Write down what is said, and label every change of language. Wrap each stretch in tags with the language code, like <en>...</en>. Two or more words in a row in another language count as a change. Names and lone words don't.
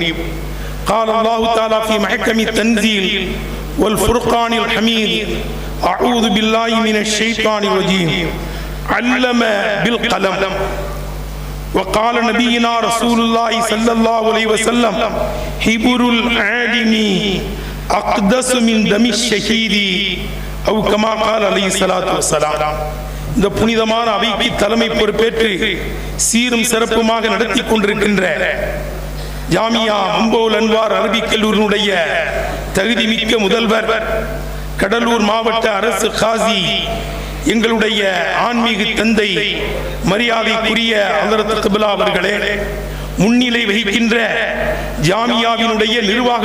<ar>قال الله تعالى في محكم التنزيل والفرقان الحميد أعوذ بالله من الشيطان الرجيم علم بالقلم وقال نبينا رسول الله صلى الله عليه وسلم حبر العالم أقدس من دم الشهيد أو كما قال عليه الصلاة والسلام.</ar> <ta>இந்த புனிதமான அவைக்கு தலைமை பொறுப்பேற்று சீரும் சிறப்புமாக நடத்தி கொண்டிருக்கின்ற ஜாமியா மும்பவுல் அன்வார் அரபிக் கல்லூரியினுடைய தகுதிமிக்க முதல்வர், கடலூர் மாவட்ட அரசு காசி, எங்களுடைய ஆன்மீக தந்தை மரியாதைக்குரிய ஹஜ்ரத் கிப்லா அவர்களே, முன்னிலை வகிக்கின்ற ஜாமியாவினுடைய நிர்வாக</ta>